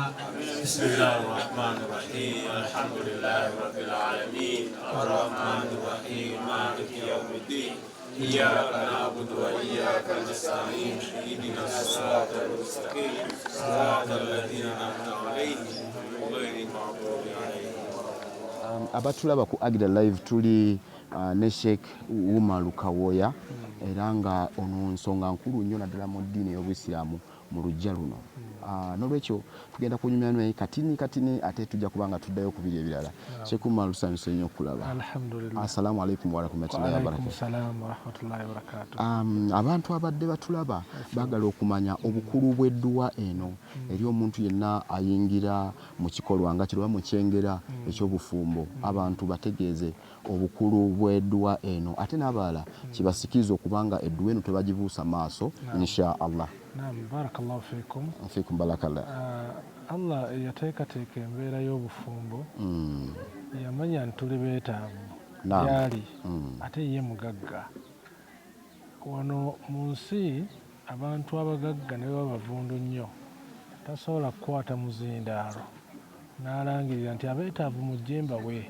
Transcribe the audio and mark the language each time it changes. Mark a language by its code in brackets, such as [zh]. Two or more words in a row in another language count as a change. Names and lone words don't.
[ar] بسم الله الرحمن الرحيم الحمد لله رب العالمين الرحمن الرحيم مالك يوم الدين إياك نعبد وإياك نستعين اهدنا الصراط المستقيم صراط الذين أنعمت عليهم غير المغضوب عليهم. [lg] Abatulaba ku Agida Live tuli ne Sheikh Umar Kawoya era nga ono nsonga nkulu nnyo naddala mu ddiini y'Obusiraamu mu lujja luno. N'olwekyo tugenda kunyumya naye katini ate tujja kubanga tuddayo ku biri ebirala. Sheikh Umar lusanyuse nnyo okulaba. [ar] Alhamdulillah. السلام عليكم ورحمة الله وبركاته. السلام ورحمة الله وبركاته. [lg] Abantu abadde batulaba baagala okumanya obukulu bw'edduwa eno eri omuntu yenna ayingira mu kikolwa nga kiri mu kyengera eky'obufumbo abantu bategeeze obukulu bw'edduwa eno ate n'abalala kibasikiza okubanga edduwa eno tebagibuusa maaso [ar] إن شاء الله. نعم، بارك الله فيكم. فيكم بارك الله. [lg] Allah yateekateeka embeera y'obufumbo yamanya ntuli beetaavu yali ate ye mugagga. Wano mu nsi abantu abagagga ne baba bavundu nnyo tasobola kukwata muzindaalo n'alangirira nti abeetaavu mujje mbawe.